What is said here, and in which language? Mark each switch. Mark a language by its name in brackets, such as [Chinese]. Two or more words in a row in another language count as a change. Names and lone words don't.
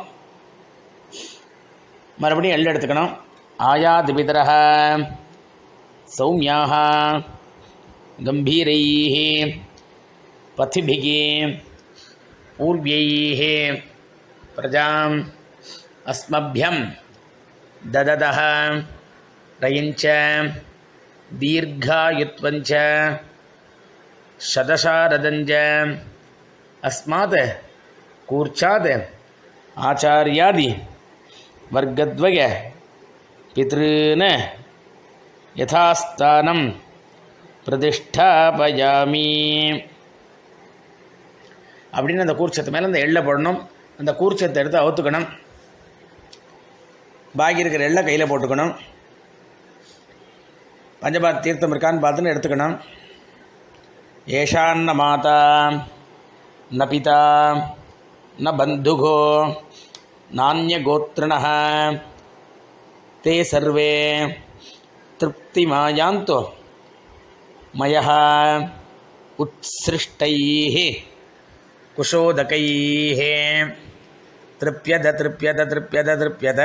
[Tamil] மறுபடியும் எள் எடுத்துக்கணும். [Sanskrit] आयाति पितरः सौम्याः गम्भीरैः पथिभिः पूर्वैः प्रजाम् அஸ்மभ्यं दददः रयञ्च दीर्घायुत्वञ्च शतशारदञ्च अस्मात् कूर्चात् आचार्यादि वर्गद्वय पितॄन् यथास्थानं प्रतिष्ठापयामि [Tamil] அப்படின்னு அந்த கூர்ச்சத்து மேலே அந்த எள்ளை போடணும். அந்த கூர்ச்சத்தை எடுத்து அவுத்துக்கணும். பாக்கி இருக்கிற எள்ளை கையில் போட்டுக்கணும். பஞ்சபாத் தீர்த்தம் இருக்கான்னு பார்த்துன்னு எடுத்துக்கணும். [Sanskrit] एषान्न माता न पिता न बन्धुको नान्य गोत्रिणः ते सर्वे तृप्तिमायान्तो मयः उत्सृष्टैः कुशोदकैः तृप्यत तृप्यत तृप्यत तृप्यत.